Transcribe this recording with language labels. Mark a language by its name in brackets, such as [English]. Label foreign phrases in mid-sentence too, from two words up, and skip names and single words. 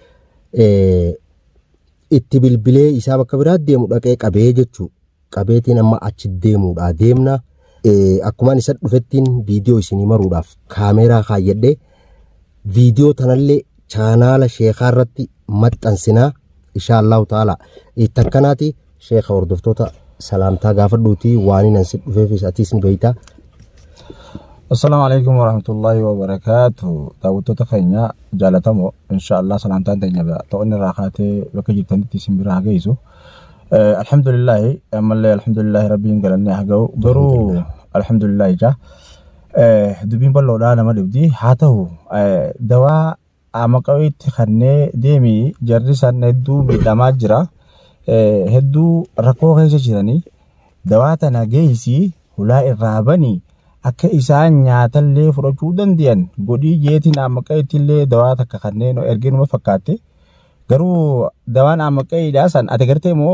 [Oromo] itti bilbilee isaa bakka biraa deemu dhaqee qabee jechuu qabeetiin amma achi deemuudha deemna akkuma isa dhufettiin viidiyoo isinii maruudhaaf kaameeraa kaayyadhee viidiyoo tanallee chaanaala sheekhaa irratti maxxansinaa [Arabic] إن شاء الله تعالى [Oromo] takkanaati sheekha hordoftoota salaamtaa gaafadhuutii waan inan si dhufeefis atiis ni beeytaa. [Arabic] السلام عليكم ورحمة الله وبركاته. [Oromo] Daawwattoota keenya jaalatamoo inshallah salaamtaan teenya ta'onni raaqatee bakka jirtanitti isin bira geessu. Alhamdulillah amalle alhamdulillah rabbiin galanne hagau garuu alhamdulillah ja dubbiin balloodha nama dhibdi haa ta'u dawaa amaqawiitti kannee deemi jarri san hedduu miidhamaa jira hedduu rakkoo keessa jiranii dawaa tana geessi hulaa irraa banii akka isaan nyaatallee fudhachuu danda'an godhii jeetiin amaqawiittillee dawaa takka kanneen erginuma fakkaatte garuu dawaan amaqawiidhaa san ati gartee moo